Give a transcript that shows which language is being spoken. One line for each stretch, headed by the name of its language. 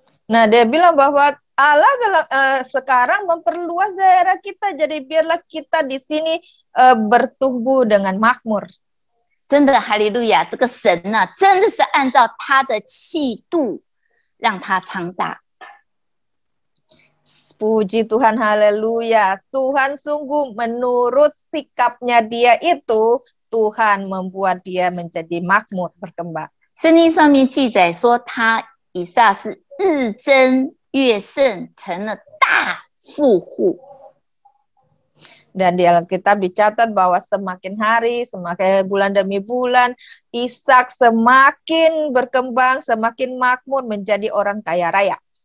Indonesian: Nah, dia bilang bahwa Allah sekarang memperluas daerah kita, jadi biarlah kita di sini bertumbuh dengan makmur.
Chinese: 真的，哈利路亚！这个神呢、真的是按照他的气度让他昌大。
Indonesian: Puji Tuhan, haleluya. Tuhan sungguh menurut sikapnya dia itu, Tuhan membuat dia menjadi makmur, berkembang.
Chinese: 圣经上面记载说，他以撒是日增月盛，成了大富户。
Indonesian: Dan di Alkitab dicatat bahwa semakin hari, semakin bulan demi bulan, Ishak semakin berkembang, semakin makmur menjadi orang kaya raya.